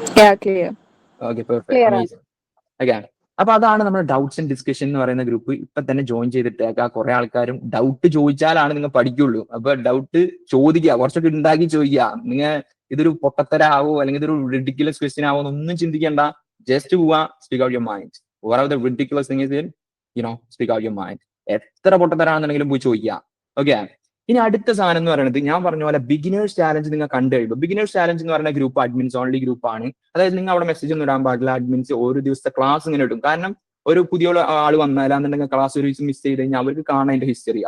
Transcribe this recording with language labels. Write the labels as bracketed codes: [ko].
[ml] Okay, perfect. Okay, അപ്പൊ അതാണ് നമ്മുടെ ഡൗട്ട്സ് ആൻഡ് ഡിസ്കഷൻ എന്ന് പറയുന്ന ഗ്രൂപ്പ്. ഇപ്പൊ തന്നെ ജോയിൻ ചെയ്തിട്ടേക്കാം. കുറെ ആൾക്കാരും ഡൗട്ട് ചോദിച്ചാലാണ് നിങ്ങൾ പഠിക്കുള്ളൂ. അപ്പൊ ഡൗട്ട് ചോദിക്കുക, കുറച്ചൊക്കെ ഉണ്ടാക്കി ചോദിക്കുക. നിങ്ങൾ ഇതൊരു പൊട്ടത്തരാവോ അല്ലെങ്കിൽ ഇതൊരു റിഡിക്കുലസ് ക്വസ്റ്റ്യൻ ആവോ എന്നൊന്നും ചിന്തിക്കേണ്ട. [en] Just പോവാ, speak out your mind. whatever the ridiculous thing is, speak out your mind. [ml] എത്ര പൊട്ടത്തരാണെന്നുണ്ടെങ്കിലും പോയി ചോദിക്കുക. ഓക്കെ, ഇനി അടുത്ത സാധനം എന്ന് പറയുന്നത് ഞാൻ പറഞ്ഞ പോലെ ബിഗിനേഴ്സ് ചാലഞ്ച് നിങ്ങൾ കണ്ടു കഴിയുമ്പോൾ, ബിഗിനേഴ്സ് ചാലഞ്ച് എന്ന് പറയുന്ന ഗ്രൂപ്പ് അഡ്മിൻസ് ഓൺലി ഗ്രൂപ്പാണ്. അതായത് നിങ്ങൾ അവിടെ മെസ്സേജ് ഒന്നും ഇടാൻ പാടില്ല. അഡ്മിൻസ് ഒരു ദിവസത്തെ ക്ലാസ് ഇങ്ങനെ ഇടും. കാരണം ഒരു പുതിയ ആൾ വന്നാലാന്നുണ്ടെങ്കിൽ ക്ലാസ് ഒരു ദിവസം മിസ് ചെയ്ത് കഴിഞ്ഞാൽ അവർക്ക് കാണാൻ അതിന്റെ ഹിസ്റ്ററി.